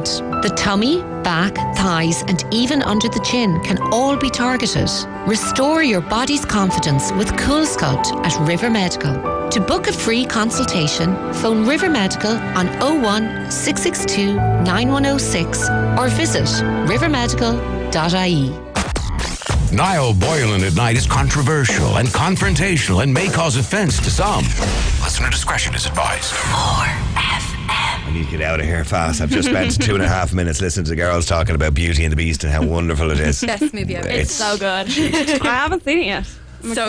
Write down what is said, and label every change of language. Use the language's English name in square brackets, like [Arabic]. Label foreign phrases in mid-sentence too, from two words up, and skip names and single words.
[English] The tummy, back, thighs, and even under the chin can all be targeted. Restore your body's confidence with Cool Sculpt at River Medical. To book a free consultation, phone River Medical on 01 662 9106 or visit rivermedical.ie. Niall Boylan at night is controversial and confrontational and may cause offense to some. Listener discretion is advised. I need to get out of here fast. I've just spent 2.5 minutes listening to the girls talking about Beauty and the Beast and how wonderful it is. Best movie ever. It's so good. I haven't seen it yet. I'm excited,